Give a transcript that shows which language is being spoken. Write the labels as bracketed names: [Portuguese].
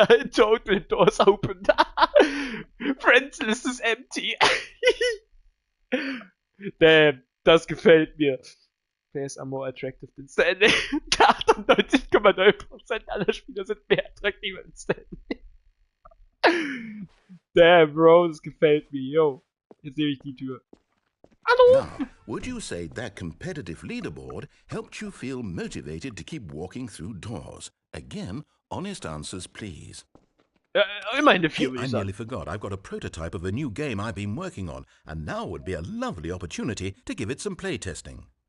[English] Total doors open. Friends list is empty. Damn, [German] das gefällt mir. [English] Players are more attractive than Stanley. [German] 98,9% aller Spieler sind mehr attraktiv als Stanley. Damn, bro, das gefällt mir. Yo, jetzt nehme ich die Tür. Hallo? [English] Now, would you say that competitive leaderboard helped you feel motivated to keep walking through doors? Again, honest answers, please. [German] Immerhin eine 4, [English] I nearly forgot. I've got a prototype of a new game I've been working on, and now would be a lovely opportunity to give it some playtesting.